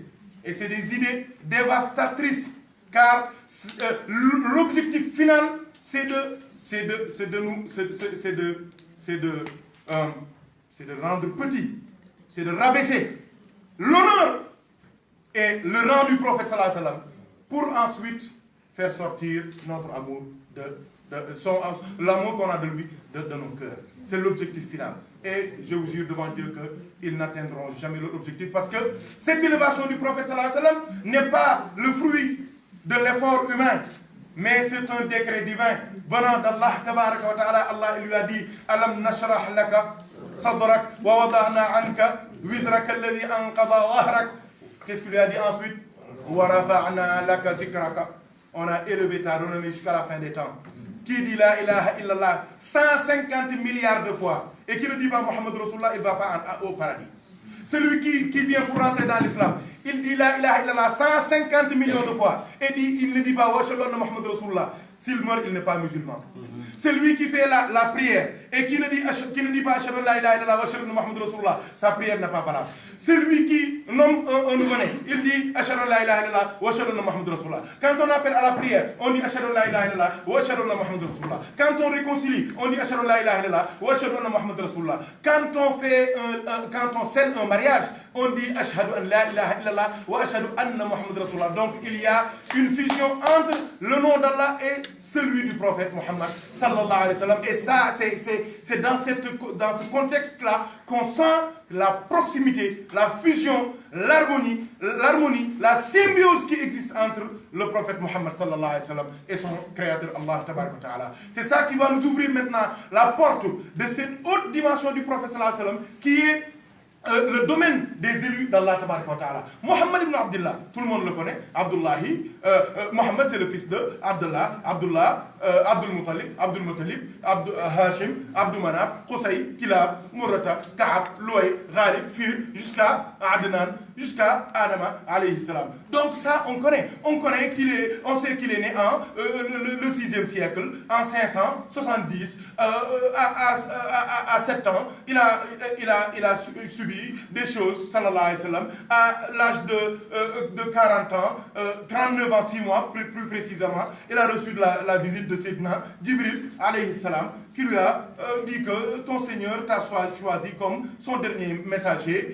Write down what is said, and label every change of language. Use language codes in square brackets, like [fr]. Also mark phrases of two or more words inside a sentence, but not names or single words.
[fr] Et c'est des idées dévastatrices, car l'objectif final, c'est de rendre petit, c'est de rabaisser l'honneur et le rang du prophète [ar] صلى الله عليه وسلم, [fr] pour ensuite faire sortir notre amour, l'amour qu'on a de lui, de nos cœurs. C'est l'objectif final. Et je vous jure devant Dieu qu'ils n'atteindront jamais leur objectif, parce que cette élévation du prophète [ar] صلى الله عليه وسلم [fr] n'est pas le fruit de l'effort humain, mais c'est un décret divin venant d'Allah [ar] تبارك وتعالى. Allah [fr] lui a dit [ar] ألم نشرح لك صدرك ووضعنا عنك وزرك الذي أنقض ظهرك. [fr] Qu'est-ce qu'il lui a dit ensuite? [ar] ورفعنا لك ذكرك. [fr] On a élevé ta renommée jusqu'à la fin des temps. Qui dit [ar] لا إله إلا الله [fr] 150 milliards de fois et qui ne dit pas [ar] محمد رسول الله, [fr] il ne va pas au paradis. Celui qui vient pour rentrer dans l'islam, il dit [ar] لا إله إلا الله [fr] 150 millions de fois et il ne dit pas [ar] وأشهد أن محمد رسول الله. [fr] S'il meurt, il n'est pas musulman. Celui qui fait la prière et qui ne dit pas [ar] أشهد أن لا إله إلا الله وأشهد أن محمد رسول الله, [fr] sa prière n'est pas valable. Celui qui nomme un nouveau-né, il dit [ar] أشهد أن لا إله إلا الله وأشهد أن محمد رسول الله. [fr] Quand on appelle à la prière, on dit [ar] أشهد أن لا إله إلا الله وأشهد أن محمد رسول الله. [fr] Quand on réconcilie, on dit [ar] أشهد أن لا إله إلا الله وأشهد أن محمد رسول الله. [fr] Quand on scelle un mariage, on dit [ar] أشهد أن لا إله إلا الله وأشهد أن محمد رسول الله. [fr] Donc il y a une fusion entre le nom d'Allah et celui du prophète Mohammed [ar] صلى الله عليه وسلم. [fr] Et ça, c'est dans ce contexte-là qu'on sent la proximité, la fusion, l'harmonie, la symbiose qui existe entre le prophète Mohammed [ar] صلى الله عليه وسلم [fr] et son créateur Allah [ar] تبارك وتعالى. [fr] C'est ça qui va nous ouvrir maintenant la porte de cette haute dimension du prophète [ar] صلى الله عليه وسلم [fr] qui est le domaine des élus d'Allah [ar] تبارك وتعالى. [fr] Mohammed ibn Abdullah, tout le monde le connaît, Abdullahi, Mohammed c'est le fils de Abdullah, Abdul Muttalib, Hashim, Abdul Manaf, Qusay, Kilab, Murrata, Ka'ab, Louay, Ghalib, Fir, jusqu'à Adnan, jusqu'à Adama [ar] عليه السلام. [fr] Donc ça on connaît on sait qu'il est né en le 6e siècle, en 570, à 7 ans, il a subi des choses, [ar] صلى الله عليه وسلم, [fr] à l'âge de 40 ans, 39 ans, 6 mois, plus précisément, il a reçu la visite de Sayyidina Jibril, [ar] عليه السلام, [fr] qui lui a dit que ton Seigneur t'a choisi comme son dernier messager.